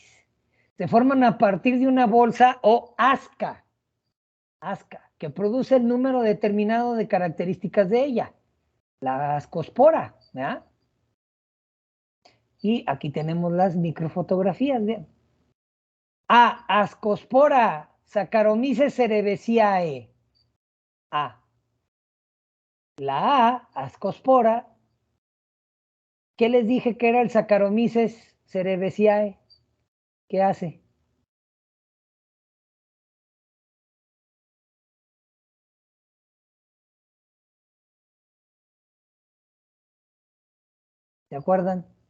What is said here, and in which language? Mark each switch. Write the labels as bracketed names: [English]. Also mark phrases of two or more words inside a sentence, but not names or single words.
[Spanish] Se forman a partir de una bolsa o asca, que produce el número determinado de características de ella, la ascospora, ¿verdad? Y aquí tenemos las microfotografías, ¿verdad? A, ascospora, Saccharomyces cerevisiae. A. La A, ascospora, ¿qué les dije que era el Saccharomyces cerevisiae? ¿Qué hace? ¿Se acuerdan?